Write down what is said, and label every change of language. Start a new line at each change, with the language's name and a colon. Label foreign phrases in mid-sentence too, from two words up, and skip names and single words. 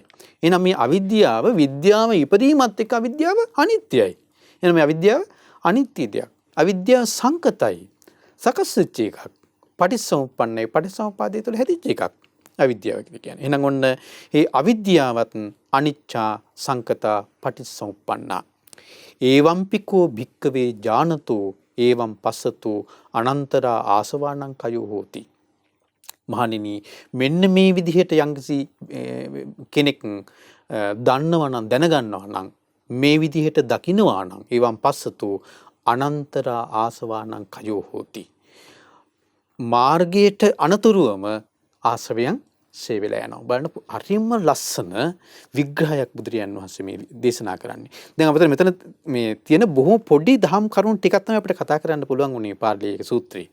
Sinhala: එහෙනම් මේ අවිද්‍යාව විද්‍යාව ඉපදීමත් එක්ක අවිද්‍යාව අනිත්‍යයි. එහෙනම් මේ අවිද්‍යාව අනිත්‍ය දෙයක්. අවිද්‍යාව සංකතයි. සකස් වෙච්ච එකක්. පටිච්චසමුප්පන්නයි. පටිච්චසමුපාදය තුළ හැදිච්ච එකක්. අවිද්‍යාව කියන්නේ. එහෙනම් ඔන්න මේ අවිද්‍යාවත්
Pali: අනිච්චා සංකතා පටිච්චසමුප්පන්නා. ඒවම්පිකෝ භික්කවේ ඥානතෝ ඒවම් පස්සතෝ අනන්තරා ආසවානං කයෝ හෝති.
Sinhala: මහණෙනි මෙන්න මේ විදිහට යම්කිසි කෙනෙක් දන්නවා නම් දැනගන්නවා නම් මේ විදිහට දකින්නවා නම්
Pali: ඒවම් පස්සතෝ අනන්තරා ආසවානං කයෝ හෝති.
Sinhala: මාර්ගයට අනතුරුවම ආශ්‍රවයන් සේ වෙලා යනවා. බලන්න හරියම ලස්සන විග්‍රහයක් බුදුරජාන් වහන්සේ මේ දේශනා කරන්නේ. දැන් අපිට මෙතන මේ තියෙන බොහොම පොඩි දහම් කරුණු ටිකක් තමයි අපිට කතා කරන්න පුළුවන් උනේ පාර්ලියේක සූත්‍රේ.